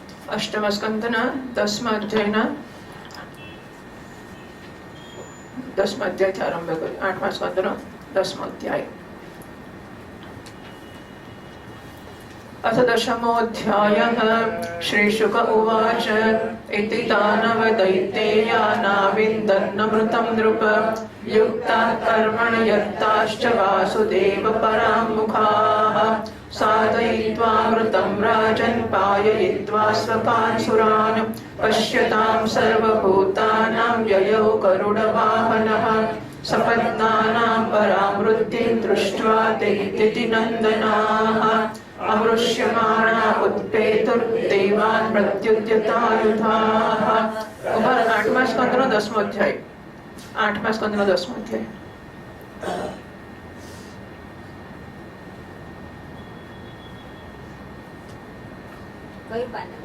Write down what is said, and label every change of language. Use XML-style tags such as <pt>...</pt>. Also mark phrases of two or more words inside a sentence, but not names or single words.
<gu>અષ્ટમ સ્કંદના 10મા અધ્યાયના 10મા અધ્યાયથી આરંભ કરી 8મા સ્કંદનો 10મો અધ્યાય.</gu> <sa>अथ दशमोऽध्यायः. श्रीशुक उवाच इति दानवदैत्येयानाविन्दन्नमृतं नृप युक्ताः कर्मण यत्ताश्च वासुदेव पराङ्मुखाः साधयित्वामृतं राजन् पाययित्वा स्वकान् सुरान् पश्यतां सर्वभूतानां ययौ गरुडवाहनः सपत्नानां परामृत्तिं दृष्ट्वा ते दितिनन्दनाः अमृष्यमाणा उत्पेतुर्देवान् प्रत्युद्यतायुधाः.</sa> <gu>8મા સ્કંદનો 10મો અધ્યાય. 8મા સ્કંદનો 10મો અધ્યાય. કઈ પાન?</gu>